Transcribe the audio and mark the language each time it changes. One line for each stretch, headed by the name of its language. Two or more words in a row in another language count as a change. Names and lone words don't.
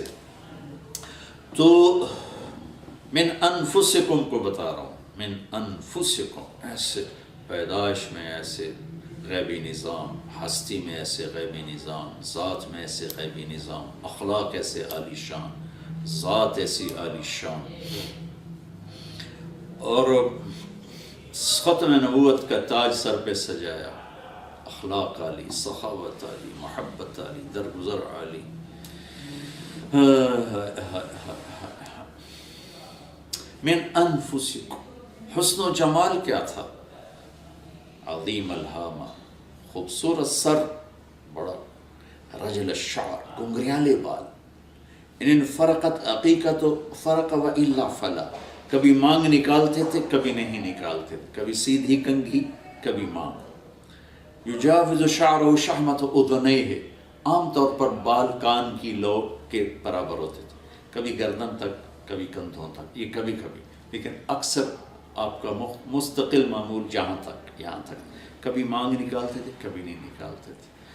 Urdu: تو
Arabic: من انفسکم
Urdu: کو بتا رہا ہوں،
Arabic: من انفسکم،
Urdu: ایسے پیدائش میں ایسے غیبی نظام، ہستی میں ایسے غیبی نظام، ذات میں ایسے غیبی نظام، اخلاق ایسے عالی شان، ذات ایسی عالی شان، اور ختم نبوت کا تاج سر پہ سجایا، اخلاق عالی، سخاوت عالی، محبت عالی، درگزر عالی۔
Arabic: من انفسکم،
Urdu: حسن و جمال کیا تھا؟
Arabic: عظیم الہامہ،
Urdu: خوبصورت سر، بڑا
Arabic: رجل الشعر،
Urdu: گنگریالے بال،
Arabic: ان فرقت عقیقت فرق و الا فلا،
Urdu: کبھی مانگ نکالتے تھے کبھی نہیں نکالتے تھے، کبھی سیدھی کنگھی کبھی مانگ۔
Arabic: یجاوز شعرہ شحمۃ اذنیہ،
Urdu: عام طور پر بال کان کی لو کے برابر ہوتے تھے، کبھی گردن تک کبھی کندھوں تک، یہ کبھی کبھی، لیکن اکثر آپ کا مستقل معمول جہاں تک، یہاں تک، کبھی مانگ نکالتے تھے کبھی نہیں نکالتے تھے۔